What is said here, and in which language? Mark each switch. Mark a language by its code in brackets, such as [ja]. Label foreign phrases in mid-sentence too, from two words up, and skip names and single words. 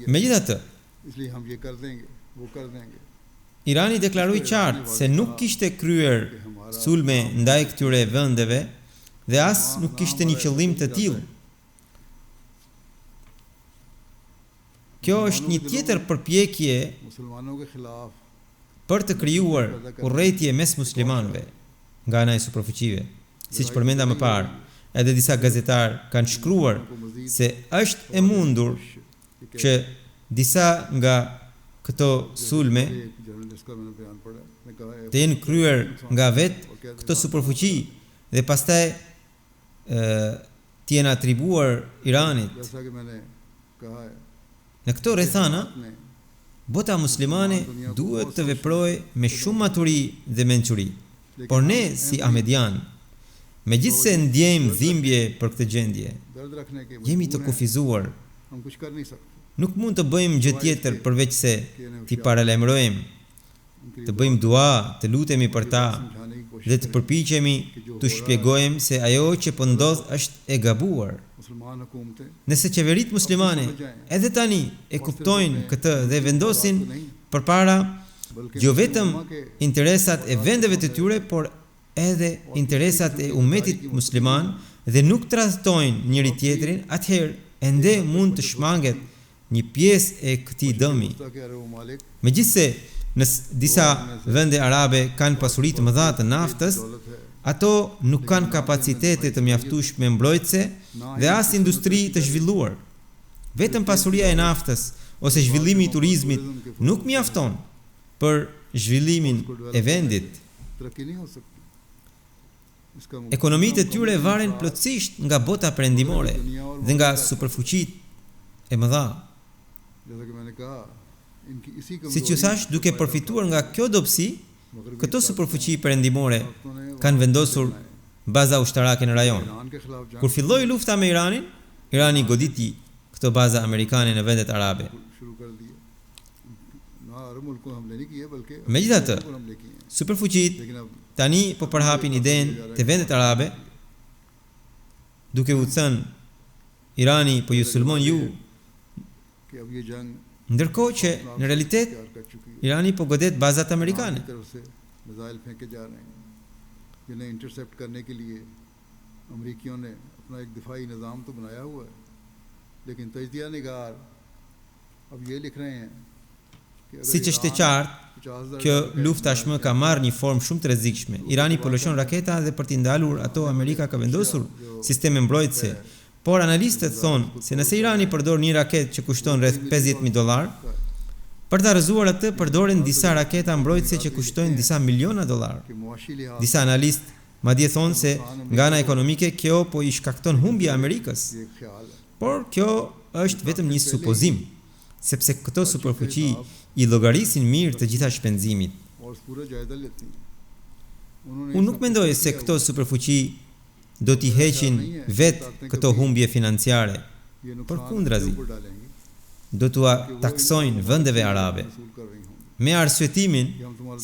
[sq] Megjithatë, [ur] اس لیے ہم یہ کر دیں گے وہ کر دیں گے [sq] Irani deklaroi qartë se nuk kishte kryer sulme ndaj këtyre vendeve dhe as nuk kishte një qëllim të tillë. Kjo është një tjetër përpjekje [ur] مسلمانوں کے خلاف [sq] për të krijuar urrëtie mes muslimanëve nga ana e superfuqive. Siç përmenda më parë, edhe disa gazetarë kanë shkruar se është e mundur që disa nga këto sulme [ur] ایک جرنلسٹ کا میں نے بیان پڑھا نے کہا ہے [sq] të jenë kryer nga vetë këto superfuqi dhe pastaj të jenë atribuar Iranit. [ur] جیسا کہ میں نے کہا ہے [sq] Në këto rrethana, ने bota muslimane duhet të veprojë me shumë maturi dhe mençuri. Por ne si Ahmedian, megjithse ndjejmë dhimbje për këtë gjendje, [ur] درد رکھنے کے [sq] jemi të [ur] مجبور ہیں, [sq] kufizuar. [ur] ہم کچھ کر نہیں سکتے [sq] Nuk mund të bëjmë gjë tjetër përveç se t'i paralajmërojmë, उनके të bëjmë dua, të lutemi për ta [ur] سمجھانے کی کوشش [sq] dhe të përpiqemi të shpjegojmë se ajo që po ndodh është e gabuar. [ur] مسلمان حکومتیں [sq] Nëse qeveritë muslimane edhe tani e kuptojnë këtë dhe vendosin përpara बल्कि jo vetëm [ur] امہ کے [sq] interesat e vendeve të tyre, por edhe interesat e ummetit musliman dhe nuk tradhtojnë njëri tjetrin, atëherë ende mund të shmanget një pjesë e këtij dëmi. [ur] کے عرب ممالک [sq] Megjithse në disa vende arabe kanë pasuri të mëdha të naftës, [ur] دولت ہے [sq] ato nuk kanë kapacitete të mjaftueshme mbrojtëse dhe as industri të zhvilluar. Vetëm pasuria e naftës ose zhvillimi i turizmit nuk mjafton për zhvillimin e vendit. [ur] ترقی نہیں ہو سکتی اس کا [sq] Ekonomitë e tyre varen plotësisht nga bota perëndimore dhe nga superfuqitë e mëdha. [ur] جیسا کہ میں نے کہا ان کی اسی [sq] Siç ju thash, duke përfituar nga kjo dobësi, këto superfuqi perëndimore kanë vendosur baza ushtarake në rajon. [ur] ایران کے خلاف جنگ [sq] Kur filloi lufta me Iranin, Irani goditi këto baza amerikane në vendet arabe. [ur] شروع کر دیے نا عرب ملکوں حملے نہیں کیے بلکہ [sq] Megjithatë, [ur] پر حملے کیے ہیں. [sq] superfuqitë [ur] لیکن اب [sq] tani po përhapin idenë të vendet arabe, duke u thënë Irani po ju sulmon ju, [ur] کہ اب یہ جنگ [sq] ndërkohë që në realitet [ur] تیار کر چکی ہے [sq] Irani po godet bazat amerikane. [ur] کی طرف سے میزائل پھینکے جا رہے ہیں جنہیں انٹرسیپٹ کرنے کے لیے امریکیوں نے اپنا ایک دفاعی نظام تو بنایا ہوا ہے لیکن تجدیا نگار اب یہ لکھ رہے ہیں کہ اگر [sq] Siç është e ईरान qartë, 50,000 kjo [ur] ڈالر کا [sq] luftë tashmë ka marrë një formë shumë të rrezikshme. Irani po lëshon raketa dhe për t'i ndalur ato Amerika ka vendosur sisteme mbrojtëse. Por analistët thonë se nëse Irani përdor një raketë që kushton rreth $50,000, për ta rrëzuar atë përdoren disa raketa mbrojtëse që kushtojnë disa miliona $. [ur] کہ معاشی لحاظ [sq] Disa analistë madje thonë se nga ana ekonomike kjo po i shkakton humbje Amerikës. [ur] سے ایک خیال ہے [sq] Por kjo është vetëm një supozim, sepse këto superfuqi i llogarisin mirë të gjitha shpenzimit. [ur] اور پورا جائزہ لیتی ہیں انہوں نے [sq] Unë nuk mendoj se këto superfuqi do t'i heqin vetë këto humbje financiare, [ur] یہ نقصان [sq] përkundrazi, [ur] اوپر ڈالیں گے [sq] do t'ua taksojnë vendeve arabe, [ur] وصول کر رہی ہوں گی [sq] me arsyetimin [ur] کہ ہم تمہارے